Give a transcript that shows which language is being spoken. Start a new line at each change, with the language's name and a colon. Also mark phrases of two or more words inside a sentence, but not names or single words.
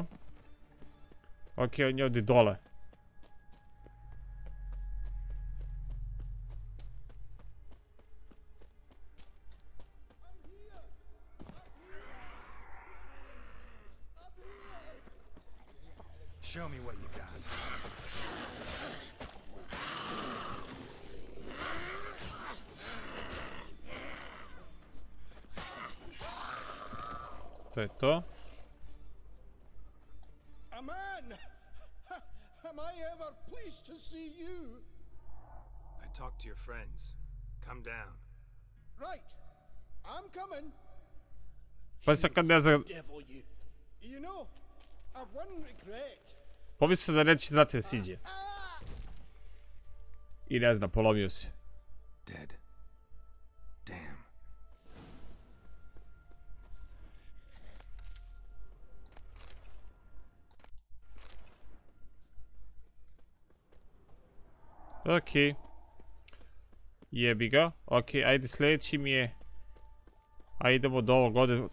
Bosnian: Ok, on je ovdje dole.
English: Show me what you got.
Bosnian: To je to. Aman!
English: Am I ever pleased to see you? I talked to your friends. Come down. Right. I'm coming.
Bosnian: Pa sad kad ne znam,
English: Devil you. You know, I've one regret.
Bosnian: pomislio da neće znati da siđe. I ne znam, polomio se.
English: Dead. Damn. Ok.
Bosnian: Jebi ga. Ok, ajde sljedeći mi je. A idemo do ovog ovdje.